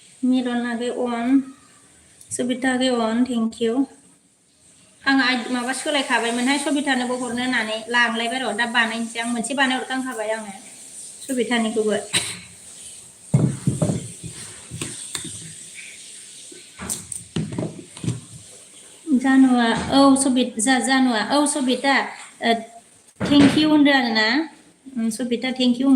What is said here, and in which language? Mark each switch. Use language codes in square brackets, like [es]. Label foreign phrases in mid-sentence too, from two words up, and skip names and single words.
[brx] Mirona ge on Subita ge on [en] thank you [brx] आं माबा सोलायखाबायमोनहाय सबितानोबो हरनो होननानै लांलायबाय र' दा बानायनोसै आं मोनसे बानायहरखांखाबाय आङो सबितानिखौबो जानुआ औ जानुआ औ सबिता [en] thank you [brx] होनदों आरोना सबिता [en] thank you